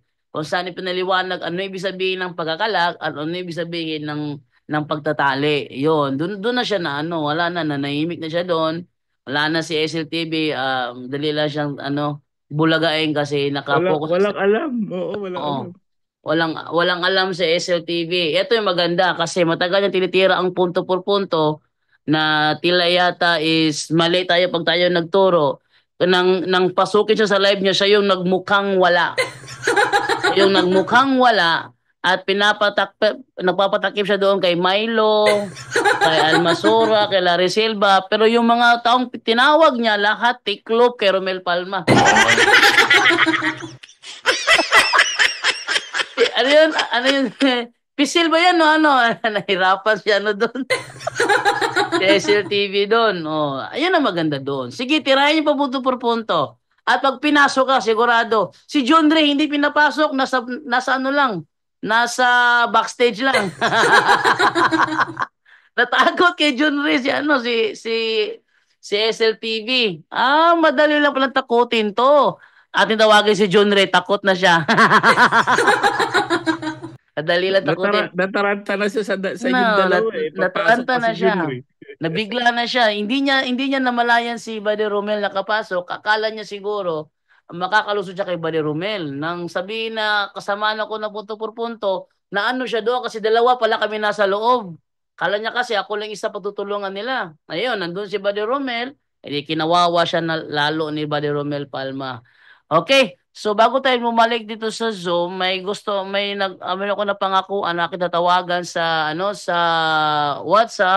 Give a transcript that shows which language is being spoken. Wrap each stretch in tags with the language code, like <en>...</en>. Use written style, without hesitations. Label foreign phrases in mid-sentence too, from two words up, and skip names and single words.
<tl>Kung saan ipinaliwanag ano ibig sabihin ng pagkakalag at ano ibig sabihin ng pagtatali. Yun, doon na siya wala na, nanahimik na siya doon. Wala na si SLTV, dali lang siyang bulagain kasi nakapokus. Walang alam. Oo, walang alam. Walang alam sa SLTV. Ito yung maganda kasi matagal niya tinitira ang punto por punto na tila yata is mali tayo pag tayo nagturo. Nang pasukin siya sa live niya, siya yung nagmukhang wala. Yung nagmukhang wala at nagpapatakip siya doon kay Milo, kay Almasura, kay Larry Silva, pero yung mga taong tinawag niya lahat tiklop kay Romel Palma. Ano yun? Pisil ba yan, nahirapan siya doon. SLTV doon. Ayun ang maganda doon. Sige, tirahin niyo pa punto por punto. At pag pinasok ka, sigurado, si John Ray hindi pinapasok, nasa lang, nasa backstage lang. Natakot kay John Ray si SLTV. Madali lang palang takutin to. Ating tawagin si John Ray, takot na siya. Madali lang takutin. Nataranta na siya sa inyong dalawa eh. Nataranta na siya. Nabigla na siya. Hindi niya namalayan si Buddy Romel nakapasok. Akala niya siguro makakalusot siya kay Buddy Romel. Nang sabihin na kasamaan ako na punto por punto, na siya doon kasi dalawa pala kami nasa loob. Kala niya kasi ako lang isa pagtutulungan nila. Ayun, nandun si Buddy Romel, kinawawa siya na lalo ni Buddy Romel Palma. Okay. So bago tayo bumalik dito sa Zoom, meron ako na pangakuan na kitatawagan sa sa WhatsApp.</tl>